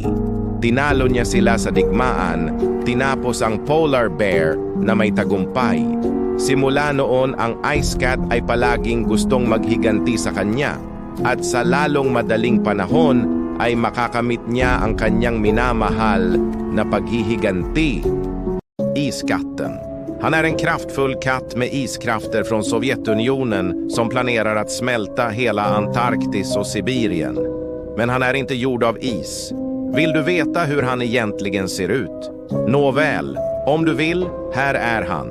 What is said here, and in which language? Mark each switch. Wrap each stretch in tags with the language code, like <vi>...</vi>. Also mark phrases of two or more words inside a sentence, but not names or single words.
<tl>Tinalo niya sila sa digmaan, tinapos ang polar bear na may tagumpay. Simula noon, ang Ice Cat ay palaging gustong maghiganti sa kanya at sa lalong madaling panahon ay makakamit niya ang kanyang minamahal na paghihiganti.</tl> <sv>Iskatten. Han är en kraftfull katt med iskrafter från Sovjetunionen som planerar att smälta hela Antarktis och Sibirien. Men han är inte gjord av is. Vill du veta hur han egentligen ser ut? Nåväl, om du vill, här är han.</sv>